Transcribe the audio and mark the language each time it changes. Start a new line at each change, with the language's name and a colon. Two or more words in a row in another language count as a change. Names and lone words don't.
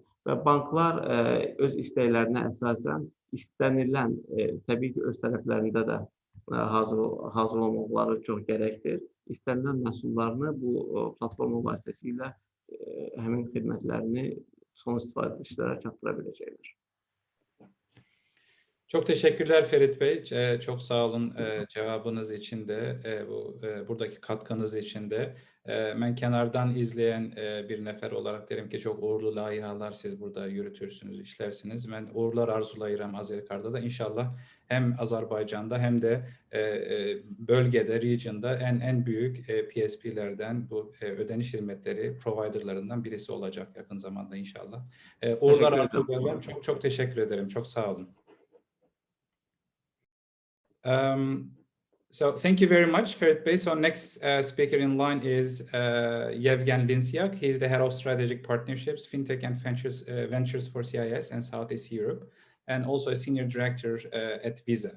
Azerbaijani: Və banklar öz istəklərinə əsasən istənilən, təbii ki, öz tərəflərində də hazır olmaları çox gərəkdir. İstənilən məhsullarını bu platforma vasitəsilə həmin xidmətlərini son istifadəçilərə çatdıra biləcəklər.
Turkish: Çok teşekkürler Ferit Bey. Çok sağ olun cevabınız için de, buradaki katkınız için de. Ben kenardan izleyen bir nefer olarak derim ki çok uğurlu layihalar siz burada yürütürsünüz, işlersiniz. Ben uğurlar arzulayıram Azerikart'da da. İnşallah hem Azerbaycan'da hem de bölgede, region'da en büyük PSP'lerden, bu ödeniş hizmetleri providerlarından birisi olacak yakın zamanda inşallah. Uğurlar arzulayalım. Çok teşekkür ederim. Çok sağ olun.
English: So thank you very much, Ferit Bey. So next speaker in line is Yevgen Linsyak. He is the head of strategic partnerships, fintech and ventures for CIS and Southeast Europe, and also a senior director at Visa.